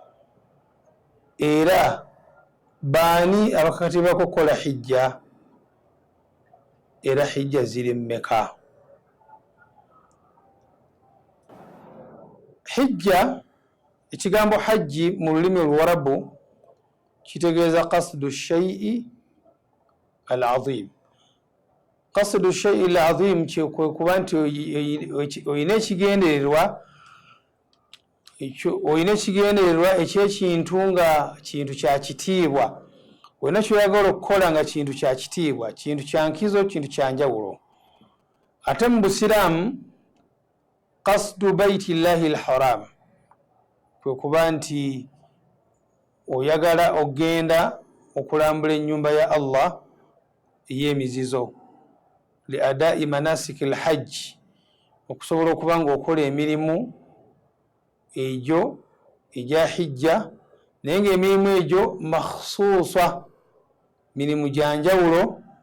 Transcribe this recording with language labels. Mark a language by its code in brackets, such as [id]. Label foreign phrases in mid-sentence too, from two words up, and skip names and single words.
[lg] Era baani abakakatibwako okukola hijja? Era hijja ziri mmeka? Hijja, ekigambo hajji mu lulimi Luwarabu kitegeeza [ar] قصد شيء عظيم. قصد شيء عظيم [lg] kuba nti oyina ekigendererwa ekyekintu nga kintu kya kitiibwa. Olina kyoyagala okukola nga kintu kya kitiibwa, kintu kya nkizo, kintu kya njawulo. Ate mu Busiraamu, [ar] قصد بيت الله الحرام [lg] kwe kuba nti oyagala ogenda okulambula ennyumba ya Allah ey'emizizo, [ar] لأداء مناسك الحج, [lg] okusobola okuba nga okola emirimu egyo egya hijja, naye ng'emirimu egyo makhsuusa, mirimu gya njawulo.